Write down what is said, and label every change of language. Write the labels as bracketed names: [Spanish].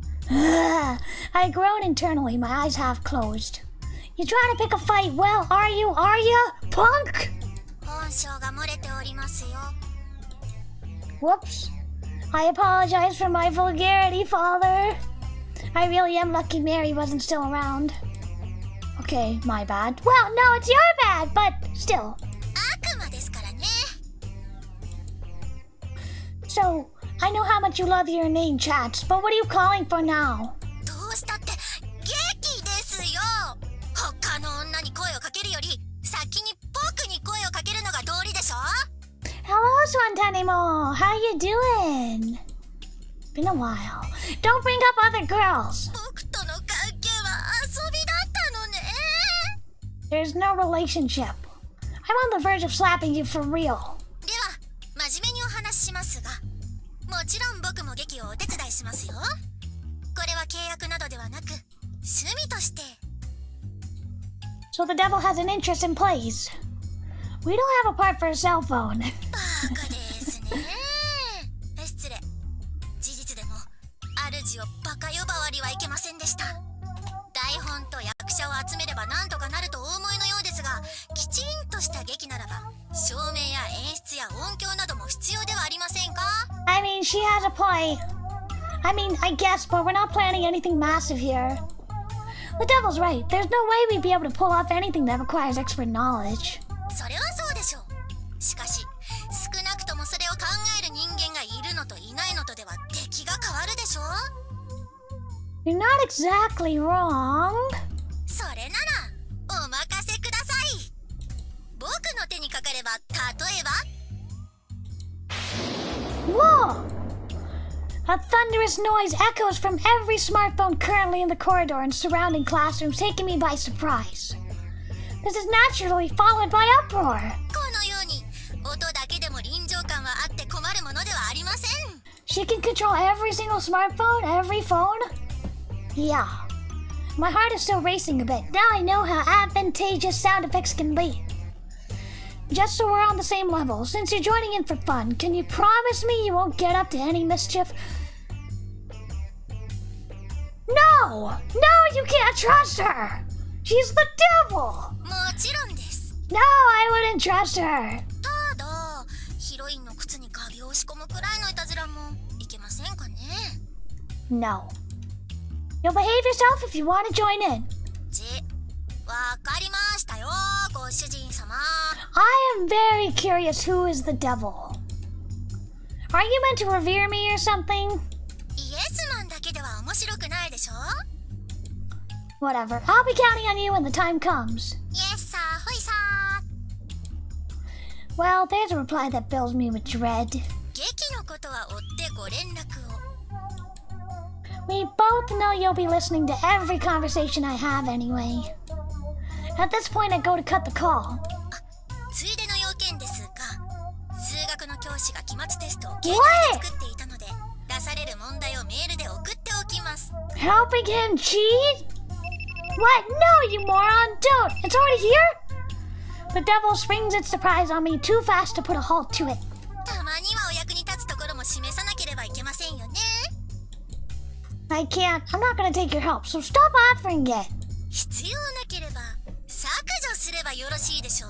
[English] I groan internally, my eyes half closed. You trying to pick a fight? Well, are you, punk? [Japanese] 本性が漏れておりますよ。 [English] Whoops. I apologize for my vulgarity, father. I really am lucky Mary wasn't still around. Okay, my bad. Well, no, it's your bad, but still. [Japanese] 悪魔ですからね。 [English] So, I know how much you love your inane chats, but what are you calling for now? [Japanese] どうしたって劇ですよ。他の女に声をかけるより先に僕に声をかけるのが道理でしょ。 [English] Hello, Swantanimo. How you doing? Been a while. Don't bring up other girls. [Japanese] 僕との関係は遊びだったのね。 [English] There's no relationship. I'm on the verge of slapping you for real. [Japanese] では真面目にお話ししますが、もちろん僕も劇をお手伝いしますよ。これは契約などではなく趣味として。 [English] So the devil has an interest in plays. We don't have a part for a cell phone. [Japanese] バカですね。失礼。事実でも主をバカ呼ばわりはいけませんでした。台本と役者を集めればなんとかなるとお思いのようですが、きちんとした劇ならば照明や演出や音響なども必要ではありませんか？ [English] I mean, she has a point. I guess, but we're not planning anything massive here. The devil's right. There's no way we'd be able to pull off anything that requires expert knowledge. [Japanese] それはそうでしょう。しかし少なくともそれを考える人間がいるのといないのとでは出来が変わるでしょう。 [English] You're not exactly wrong. [Japanese] それならお任せください。僕の手にかかれば、例えば [English] Whoa! A thunderous noise echoes from every smartphone currently in the corridor and surrounding classrooms, taking me by surprise. This is naturally followed by uproar. [Japanese] このように音だけでも臨場感はあって困るものではありません。 [English] She can control every single smartphone, every phone? Yeah. My heart is still racing a bit. Now I know how advantageous sound effects can be. Just so we're on the same level, since you're joining in for fun, can you promise me you won't get up to any mischief? No! No, you can't trust her! She's the devil! [Japanese] もちろんです。 [English] No, I wouldn't trust her. [Japanese] ただ、ヒロインの靴にカビを仕込むくらいのいたずらもいけませんかね。 [English] No. You'll behave yourself if you want to join in. [Japanese] わかりましたよ、ご主人様。 [English] I am very curious who is the devil. Are you meant to revere me or something? [Japanese] イエスマンだけでは面白くないでしょ。 [English] Whatever. I'll be counting on you when the time comes. [Japanese] イエスさーほいさー。 [English] Well, there's a reply that fills me with dread. [Japanese] 劇のことは追ってご連絡を。 [English] We both know you'll be listening to every conversation I have anyway. At this point, I go to cut the call. [Japanese] ついでの要件ですが、数学の教師が期末テストを携帯で作っていたので、出される問題をメールで送っておきます。 [English] Helping him cheat? What? No, you moron! Don't! It's already here? The devil springs its surprise on me too fast to put a halt to it. [Japanese] たまにはお役に立つところも示さなければいけませんよね。 [English] I can't. I'm not gonna take your help, so stop offering it. [Japanese] 必要なければ削除すればよろしいでしょう。